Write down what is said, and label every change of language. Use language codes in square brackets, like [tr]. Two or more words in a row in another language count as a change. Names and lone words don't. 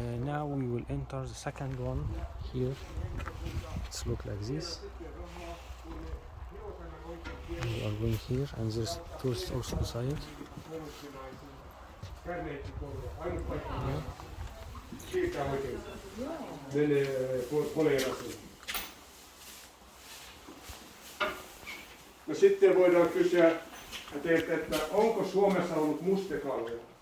[en] now we will enter the second one here. It's look like this. We are going here, and there's tourists also beside. [fi] No sitten voidaan kysyä teiltä, että onko Suomessa ollut mustekaloja?